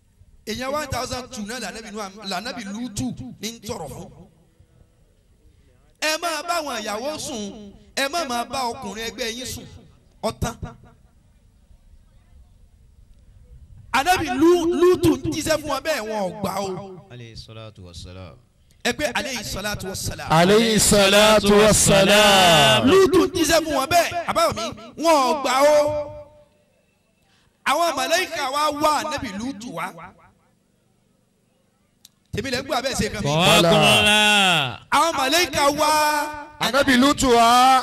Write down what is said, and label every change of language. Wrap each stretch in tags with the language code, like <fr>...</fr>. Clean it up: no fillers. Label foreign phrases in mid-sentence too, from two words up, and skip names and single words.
<yo>èèyàn 1,200 náà lànàbì lutu ní ń tọrọ fún. ẹ máa bá àwọn ìyàwó sùn ẹ má máa bá ọkùnrin ẹgbẹ́ yín sùn ọ̀tán. Ànábì Lútù ń jíṣẹ́ fún wọn bẹ́ẹ̀ wọn ò gbà o.</yo> <ar>عليه الصلاة والسلام.</ar> <yo>ẹ pé</yo> <ar>عليه الصلاة والسلام. عليه الصلاة والسلام.</ar> <yo>Lútù ń jíṣẹ́ fún wọn bẹ́ẹ̀ àbáwọ̀ mi wọn ò gbà o. àwọn màláíkà wa wá Ànábì Lútù wá. tèmi lè ń gbọ́ abẹ́ ṣe kan mi. àwọn màláíkà wá. Ànábì Lútù wá.</yo>